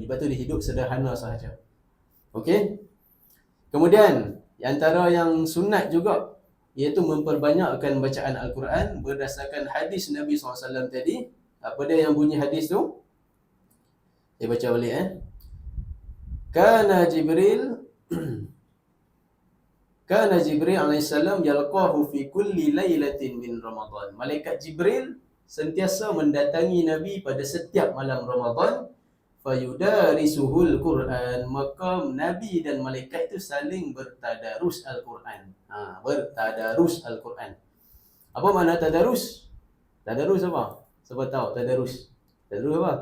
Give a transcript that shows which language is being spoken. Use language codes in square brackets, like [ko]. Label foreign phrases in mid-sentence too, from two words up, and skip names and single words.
[ms] Lepas tu dia hidup sederhana sahaja. Okey. Kemudian antara yang sunat juga, iaitu memperbanyakkan bacaan Al-Quran berdasarkan hadis Nabi SAW tadi. Apa dia yang bunyi hadis tu? Saya baca balik. [ar] كان جبريل كان جبريل عليه السلام يلقاه في كل ليلة من رمضان. [ms] Malaikat Jibril sentiasa mendatangi Nabi pada setiap malam Ramadan. [ar] فيدارسه القرآن, [ms] maka Nabi dan malaikat itu saling bertadarus Al-Quran. Bertadarus Al-Quran. Apa makna tadarus? Tadarus apa? Siapa tahu tadarus? Tadarus apa?